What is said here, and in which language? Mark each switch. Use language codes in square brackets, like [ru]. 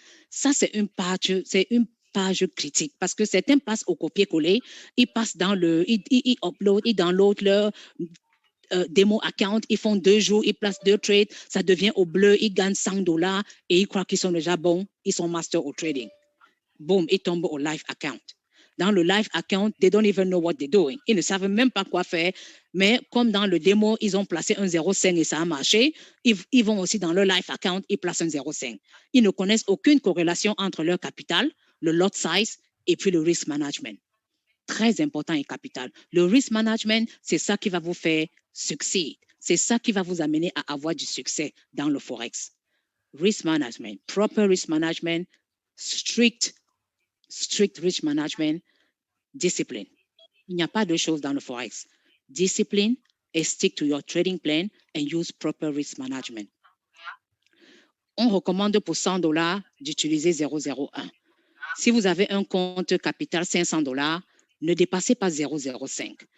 [fr] Ça, c'est une page critique parce que certains passent au copier-coller, ils passent dans ils upload, ils download leur démo account, ils font 2 jours, ils placent 2 trades, ça devient au bleu, ils gagnent 100 dollars et ils croient qu'ils sont déjà bons, ils sont master au trading. Boum, ils tombent au live account. Dans le [en] live account, they don't even know what they're doing. [fr] Ils ne savent même pas quoi faire. Mais comme dans le démo, ils ont placé un 0,5 et ça a marché, ils vont aussi dans le live account, ils placent un 0,5. Ils ne connaissent aucune corrélation entre leur capital, le lot size et puis le risk management. Très important et capital. Le risk management, c'est ça qui va vous faire succès. C'est ça qui va vous amener à avoir du succès dans le Forex. [en] Risk management, proper risk management, strict risk management, discipline. [fr] Il n'y a pas de choses dans le Forex. Discipline et [en] stick to your trading plan and use proper risk management. [fr] On recommande pour $100 d'utiliser 0,01. Si vous avez un compte capital $500, ne dépassez pas 0,05.